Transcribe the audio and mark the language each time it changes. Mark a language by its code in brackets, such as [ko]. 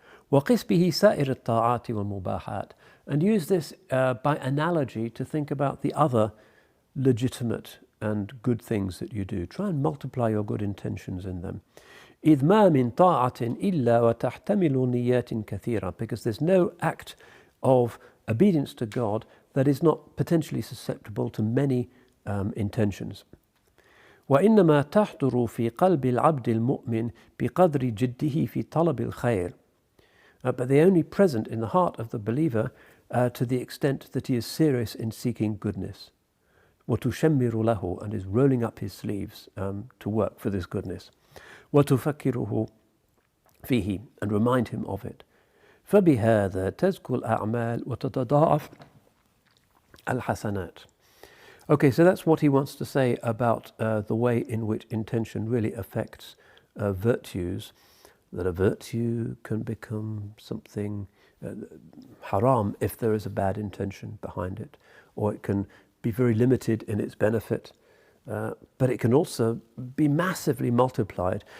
[ar] وقس به سائر الطاعات والمباحات, [en] and use this by analogy to think about the other legitimate and good things that you do. Try and multiply your good intentions in them. [ar] إذ ما من طاعة إلا وتحتمل نيات كثيرة, [en] because there's no act of obedience to God that is not potentially susceptible to many intentions. [ar] وإنما تحضر في قلب العبد المؤمن بقدر جده في طلب الخير. [en] But they're only present in the heart of the believer to the extent that he is serious in seeking goodness. [ar] وتشمر له, [en] and is rolling up his sleeves to work for this goodness. [ar] وتفكره فيه, [en] and remind him of it. [ar] فبهذا تزكو الأعمال وتتضاعف الحسنات. [en] Okay, so that's what he wants to say about the way in which intention really affects virtues. That a virtue can become something haram if there is a bad intention behind it, or it can be very limited in its benefit, but it can also be massively multiplied.